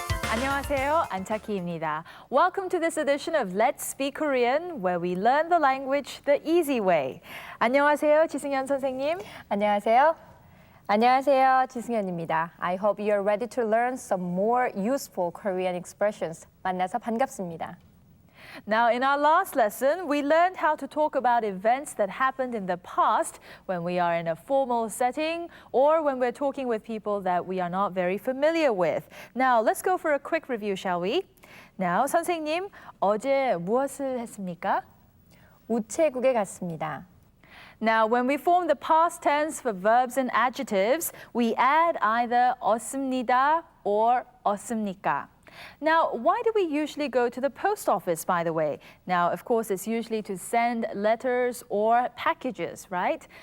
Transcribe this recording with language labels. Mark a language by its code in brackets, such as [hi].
[ko] 안녕하세요, 안차키입니다. [en] Welcome to this edition of Let's Speak Korean, where we learn the language the easy way. [ko] 안녕하세요, 지승현 선생님. 안녕하세요. 안녕하세요, 지승현입니다. [en] I hope you're ready to learn some more useful Korean expressions. [ko] 만나서 반갑습니다. [en] Now, in our last lesson, we learned how to talk about events that happened in the past when we are in a formal setting or when we're talking with people that we are not very familiar with. Now, let's go for a quick review, shall we? [ko] Now, 선생님, 어제 무엇을 했습니까? 우체국에 갔습니다. [en] Now, when we form the past tense for verbs and adjectives, we add either [ko] 없습니다 [en] or [ko] 없습니까. [en] Now, why do we usually go to the post office, by the way? Now, of course, it's usually to send letters or packages, right?